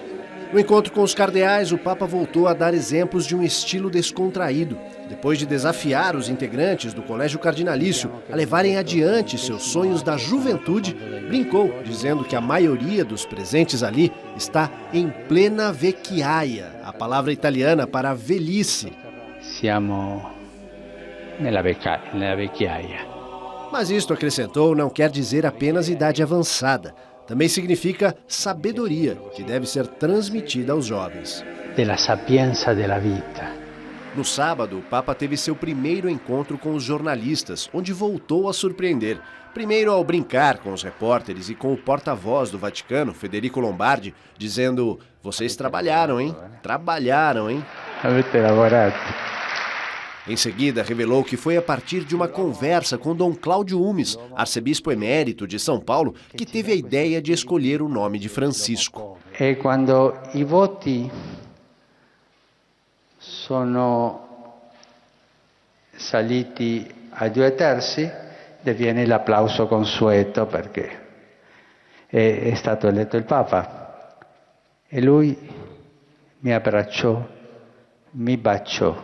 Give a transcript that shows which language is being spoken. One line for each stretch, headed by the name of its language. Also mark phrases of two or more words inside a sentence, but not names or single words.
Portuguese: No encontro com os cardeais, o Papa voltou a dar exemplos de um estilo descontraído. Depois de desafiar os integrantes do Colégio Cardinalício a levarem adiante seus sonhos da juventude, brincou, dizendo que a maioria dos presentes ali está em plena vecchiaia, a palavra italiana para velhice.
Italian: Siamo nella vecchiaia.
Portuguese: Mas isto, acrescentou, não quer dizer apenas idade avançada. Também significa sabedoria, que deve ser transmitida aos jovens.
Italian: Della sapienza della vita.
Portuguese: No sábado, o Papa teve seu primeiro encontro com os jornalistas, onde voltou a surpreender. Primeiro ao brincar com os repórteres e com o porta-voz do Vaticano, Federico Lombardi, dizendo: "Vocês trabalharam, hein? Trabalharam, hein?"
Italian: Avete lavorato.
Portuguese: Em seguida, revelou que foi a partir de uma conversa com Dom Cláudio Umes, arcebispo emérito de São Paulo, que teve a ideia de escolher o nome de Francisco.
Italian: E quando i voti sono saliti a 2/3, viene l'applauso consueto perché è stato eletto il Papa. E lui mi abbracciò, mi baciò.